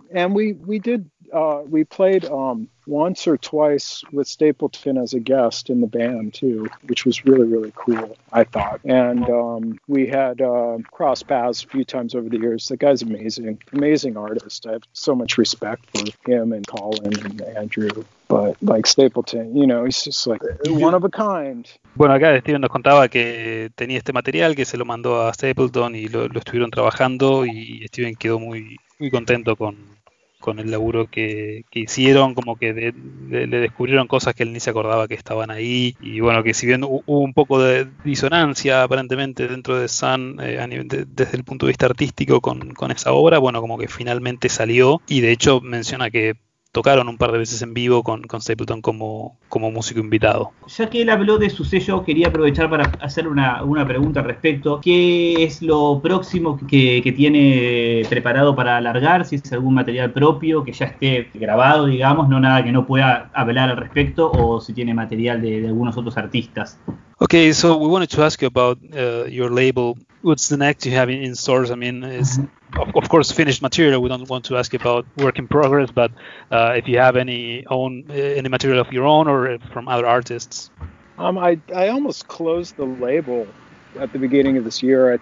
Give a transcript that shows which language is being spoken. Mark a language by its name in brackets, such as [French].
[English] And we played once or twice with Stapleton as a guest in the band too, which was really, really cool, I thought. And we had crossed paths a few times over the years. The guy's amazing artist. I have so much respect for him and Colin and Andrew but like Stapleton, you know, he's just like one of a kind. [Spanish] Bueno, acá Steven nos contaba que tenía este material, que se lo mandó a Stapleton y lo estuvieron trabajando, y Steven quedó muy, muy contento con el laburo que hicieron, como que le descubrieron cosas que él ni se acordaba que estaban ahí. Y bueno, que si bien hubo un poco de disonancia aparentemente dentro de Sun, desde el punto de vista artístico con esa obra, bueno, como que finalmente salió. Y de hecho menciona que tocaron un par de veces en vivo con Stapleton como músico invitado. Ya que él habló de su sello, quería aprovechar para hacer una pregunta al respecto. ¿Qué es lo próximo que tiene preparado para alargar? Si es algún material propio que ya esté grabado, digamos, no nada que no pueda hablar al respecto, o si tiene material de algunos otros artistas. [English] Okay, so we wanted to ask you about your label. What's the next you have in stores? I mean, it's of course finished material. We don't want to ask you about work in progress, but if you have any material of your own or from other artists. I almost closed the label at the beginning of this year.